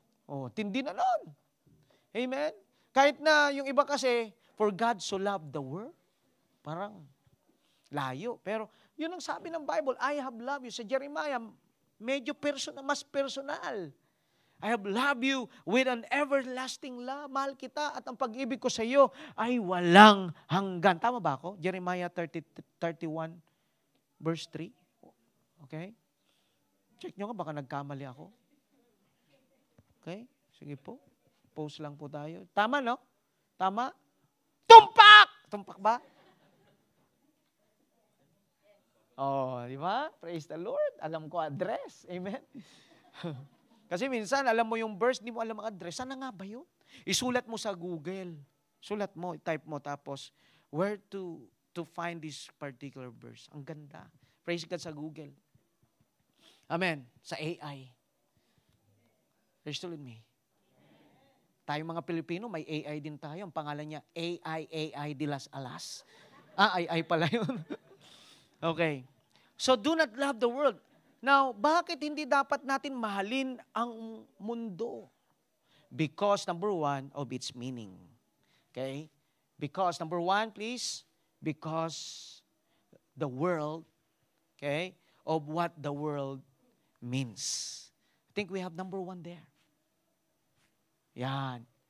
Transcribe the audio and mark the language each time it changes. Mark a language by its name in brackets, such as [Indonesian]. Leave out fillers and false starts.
[Filipino] Oh, tindi na nun. Amen? Kahit na yung iba kasi, [English] for God so loved the world. [Filipino] Parang layo. Pero yun ang sabi ng Bible, [English] I have loved you. [Filipino] Sa Jeremiah, medyo mas personal. [English] I have loved you with an everlasting love. [Filipino] Mahal kita at ang pag-ibig ko sa iyo ay walang hanggan. Tama ba ako? [English] Jeremiah 31 verse 3. Okay? [Filipino] Check nyo nga, baka nagkamali ako. Okay? Sige po. Post lang po tayo. Tama, no? Tama? Tumpak! Tumpak ba? Oh, di ba? [English] Praise the Lord. [Filipino] Alam ko address. Amen? Kasi minsan, alam mo yung verse, di mo alam ang address. Sana nga ba yun? Isulat mo sa Google. Sulat mo, type mo, tapos, [English] where to find this particular verse. [Filipino] Ang ganda. [English] Praise God sa Google. Amen. Sa AI. Are you still with me? [Filipino] Tayong mga Pilipino, may AI din tayo. Ang pangalan niya, AI de las Alas. AI pala yun. [English] Okay. So, do not love the world. [Filipino] Now, bakit hindi dapat natin mahalin ang mundo? [English] Because, number one, of its meaning. Okay? Because, number one, please, because the world, okay, of what the world means. I think we have number one there. Yan.